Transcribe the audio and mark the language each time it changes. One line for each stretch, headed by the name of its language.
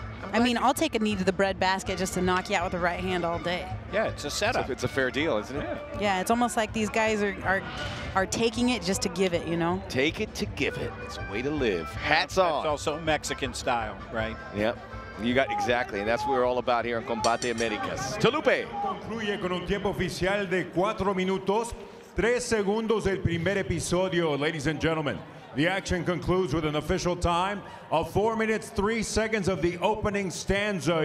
English: I mean, I'll take a knee to the bread basket just to knock you out with the right hand all day. Yeah, it's a setup. It's a fair deal, isn't it? Yeah, it's almost like these guys are taking it just to give it, you know? Take it to give it. It's a way to live. Hats on. It's also Mexican style, right? Yep. You got exactly, and that's what we're all about here on Combate Americas. Tolupe.
Spanish: Concluye con un tiempo oficial de 4 minutos, 3 segundos del primer episodio,
English: ladies and gentlemen. The action concludes with an official time of 4 minutes, 3 seconds of the opening stanza.